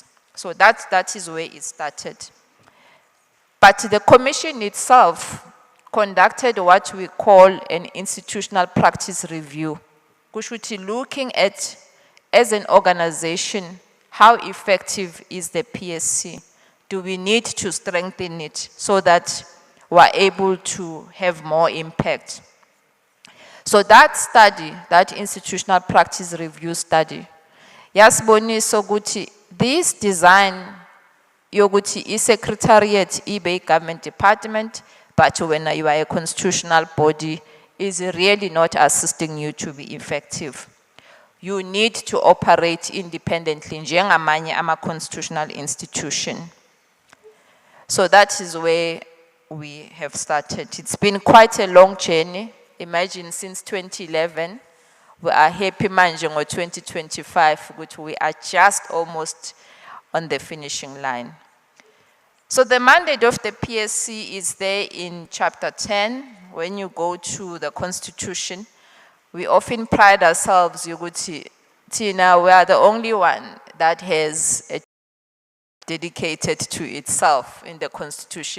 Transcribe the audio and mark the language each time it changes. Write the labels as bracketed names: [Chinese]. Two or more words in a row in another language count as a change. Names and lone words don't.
[English] So that is where it started. But the commission itself conducted what we call an institutional practice review, which would be looking at, as an organization, how effective is the PSC? Do we need to strengthen it so that we're able to have more impact? So that study, that institutional practice review study, [Zulu] yasibonisa ukuthi [English] this design [Zulu] yokuthi i-Secretariat ibe [English] government department, but when you are a constitutional body, is really not assisting you to be effective. You need to operate independently, [Zulu] njengamanye ama-constitutional institution. [English] So that is where we have started. It's been quite a long journey. Imagine since 2011, we are happy [Zulu] manje ngo [English] 2025, which we are just almost on the finishing line. So the mandate of the PSC is there in chapter 10. When you go to the Constitution, we often pride ourselves, Yuguti, Tina, we are the only one that has a dedicated to itself in the Constitution.